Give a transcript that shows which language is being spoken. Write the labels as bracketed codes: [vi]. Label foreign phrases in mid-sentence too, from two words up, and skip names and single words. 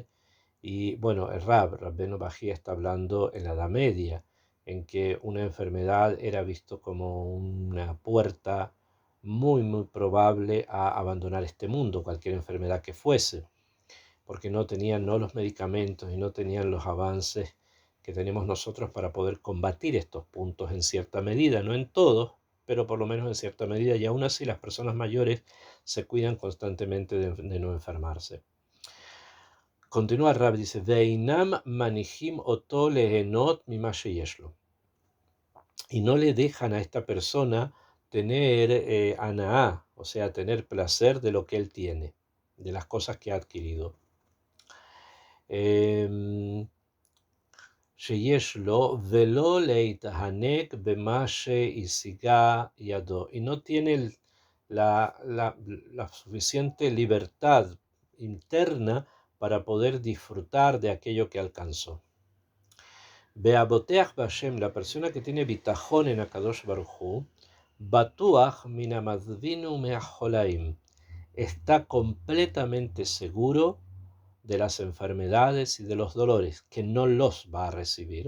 [es] Y bueno, el Rabbenu Bajía está hablando en la Edad Media, en que una enfermedad era visto como una puerta muy, muy probable a abandonar este mundo, cualquier enfermedad que fuese, porque no tenían los medicamentos y no tenían los avances que tenemos nosotros para poder combatir estos puntos en cierta medida, no en todos, pero por lo menos en cierta medida, y aún así las personas mayores se cuidan constantemente de no enfermarse. Continúa el Rab, dice, [he] ואינם מניחים אותו להנות ממה שיש לו. [es] Y no le dejan a esta persona tener anaá, o sea, tener placer de lo que él tiene, de las cosas que ha adquirido. [he] שיש לו ולא להתענג במה שהשיגה ידו, [es] y no tiene la suficiente libertad interna para poder disfrutar de aquello que alcanzó. [he] והבוטח בשם, [es] la persona que tiene bitajón en [he] הקדוש ברוך הוא, בטוח מהמדווים מהחלאים, [es] está completamente seguro de las enfermedades y de los dolores, que no los va a recibir.